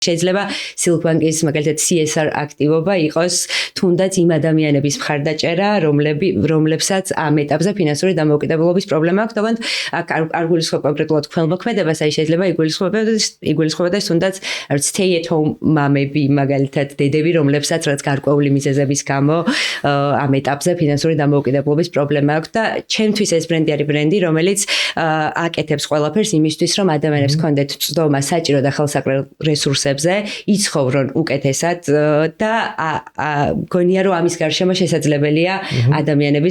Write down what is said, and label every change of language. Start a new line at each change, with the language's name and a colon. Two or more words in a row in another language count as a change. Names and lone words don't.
Georgian: შეიძლება Silkbank-ის მაგალითად CSR აქტივობა იყოს თუნდაც იმ ადამიანების მხარდაჭერა, რომლებსაც ამ ეტაპზე ფინანსური დამოუკიდებლობის პრობლემა აქვს, თუმცა არ გულისხმობ კონკრეტულად ქველმოქმედებას, აი შეიძლება იგულისხმებოდეს თუნდაც
English: stay at home
Georgian: მამები, მაგალითად დედები, რომლებსაც რაც გარკვეული მიზეზების გამო ამ ეტაპზე ფინანსური დამოუკიდებლობის პრობლემა აქვს და ჩემთვის ეს ბრენდი არის ბრენდი, რომელიც აკეთებს ყველაფერს იმისთვის, რომ ადამიანებს კონდეთ წვდომა საჭირო და ხელსაყრელ რესურსებზე, იცხოვრონ უკეთესად და გონია რომ ამის გარშემო შესაძლებელია ადამიანების